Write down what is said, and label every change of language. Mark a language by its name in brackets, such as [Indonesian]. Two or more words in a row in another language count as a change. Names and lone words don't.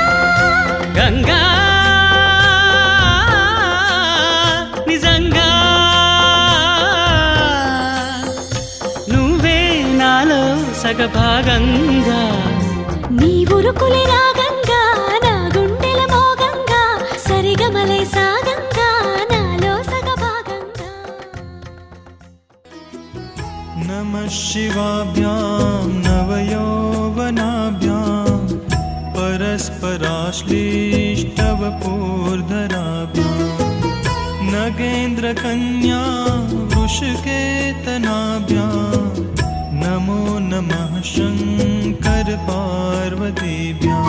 [Telugu] గంగా నిజంగా నువ్వే నాలో సగభాగంగా నీ ఉరుకులే రాగంగా నా గుండెల మోగంగా సరిగమలే సాగంగా నాలో సగభాగంగా [Sanskrit] नमः शिवाभ्यां नवयौवनाभ्यां परस्पराश्लीष्टवपूर्धराभ्यां नगेन्द्रकन्या वृषकेतनाभ्यां नमो नमः शङ्कर पार्वतीभ्यां